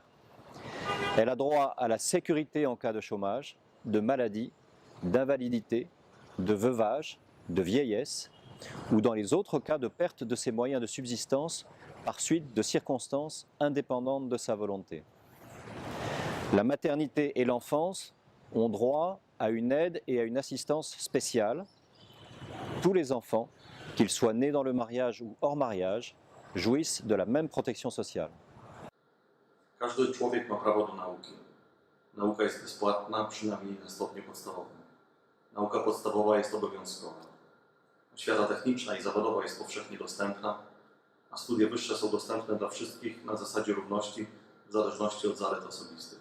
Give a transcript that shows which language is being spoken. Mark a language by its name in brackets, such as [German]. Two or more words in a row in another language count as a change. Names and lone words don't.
[French] Elle a droit à la sécurité en cas de chômage, de maladie, d'invalidité, de veuvage, de vieillesse ou dans les autres cas de perte de ses moyens de subsistance par suite de circonstances indépendantes de sa volonté. La maternité et l'enfance ont droit à une aide et à une assistance spéciale. Tous les enfants, qu'ils soient nés dans le mariage ou hors mariage, jouissent de la même protection sociale. [Polish] Każdy człowiek ma prawo do nauki. Nauka jest bezpłatna, przynajmniej na stopniu podstawowym. Nauka podstawowa jest obowiązkowa. Oświata techniczna i zawodowa jest powszechnie dostępna, a studia wyższe są dostępne dla wszystkich na zasadzie równości w zależności od zalet osobistych.